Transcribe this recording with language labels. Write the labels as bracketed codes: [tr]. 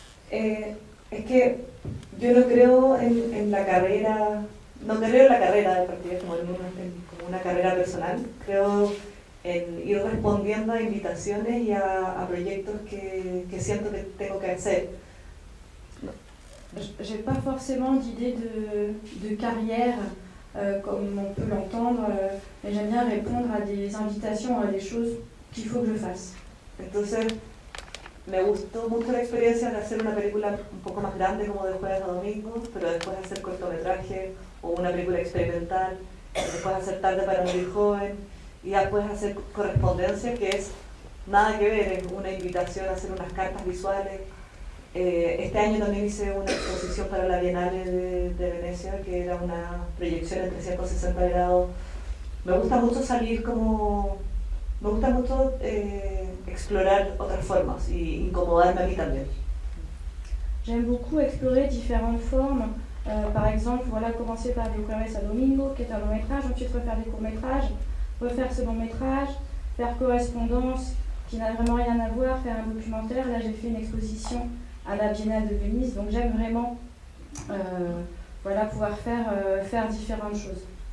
[es] Es que yo no creo en la carrera, no creo en la carrera de partida como una carrera personal, creo en ir respondiendo a invitaciones y a proyectos que siento que tengo que hacer. [fr] J'ai pas forcément d'idée de carrière comme on peut l'entendre, mais j'aime bien répondre à des invitations, à des choses qu'il faut que je fasse. [es] Entonces, me gustó mucho la experiencia de hacer una película un poco más grande como de jueves a domingo, pero después hacer cortometraje o una película experimental, después hacer Tarde para morir joven y después hacer Correspondencia, que es nada que ver, es una invitación a hacer unas cartas visuales. Este año también hice una exposición para la Bienal de Venecia, que era una proyección en 360 grados. Me gusta mucho salir me gusta mucho explorar otras formas y incomodarme a mí también. [fr] J'aime beaucoup explorer différentes formes. Par exemple, voilà, commencer par des jueves a domingo, qui est un long métrage, ensuite refaire des courts métrages, refaire ce long métrage, faire Correspondance, qui n'a vraiment rien à voir, faire un documentaire. Là, j'ai fait une exposition à la Biennale de Venise, donc j'aime vraiment pouvoir faire différentes choses.